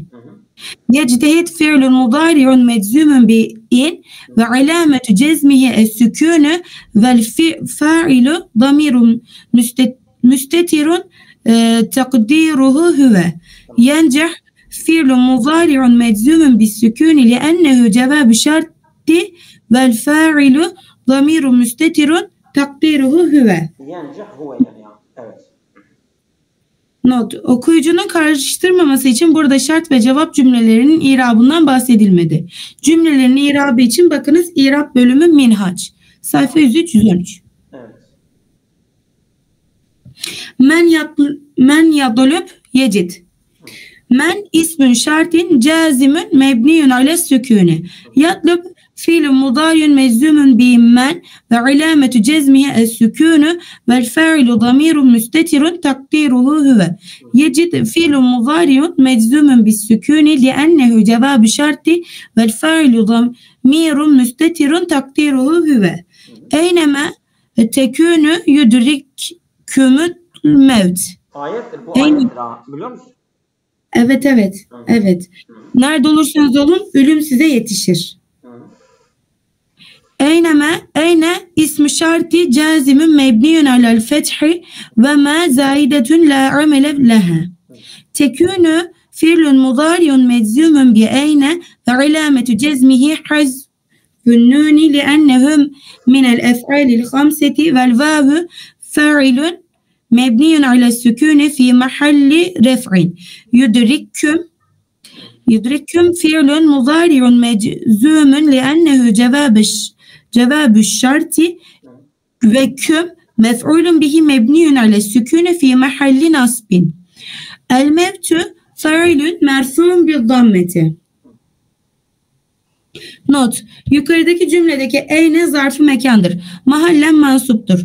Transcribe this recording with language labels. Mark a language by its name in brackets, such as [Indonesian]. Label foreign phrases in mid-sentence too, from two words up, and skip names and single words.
[Arabic] يجتهد فعل مضارع مجزوم بإن وعلامة جزمه السكون والفاعل ضمير مستتر تقديره هو ينجح فعل مضارع مجزوم بالسكون لأنه جواب شرط والفاعل ضمير مستتر تقديره هو. ينجح هو [Turkish] yani. Evet. Not, okuyucunun karıştırmaması için burada şart ve cevap cümlelerinin irabından bahsedilmedi. Cümlelerin irabı için bakınız irab bölümü Minhaç. Sayfa 103-113. Evet. [Arabic] من يطلب يجد. من اسم شرط جازم مبني على السكون. يطلب فعل مضارع مجزوم بمن وعلامة جزمه السكون والفاعل ضمير مستتر تقديره هو. يجد فعل مضارع مجزوم بالسكون لأنه جواب شرط والفاعل ضمير مستتر تقديره هو. أينما تكونوا يدرككم الموت. [Turkish] Ayettir bu ayettir ha. Biliyor musun? Evet. Nerede olursanız olun ölüm size yetişir. [Arabic] أين اسم شرط جازم مبني على الفتح وما زائدة لا عمل لها. تكونوا فعل مضارع مجزوم بأين وعلامة جزمه حذف النون لأنهم من الأفعال الخمسة والواو فاعل مبني على السكون في محل رفع. يدرككم فعل مضارع مجزوم لأنه جواب شرط وكم مفعول به مبني على السكون في محل نصب. الموت فاعل مرفوع بالضمة. [Turkish] Not, yukarıdaki cümledeki eyne zarfı mekandır. Mahallen mansuptur.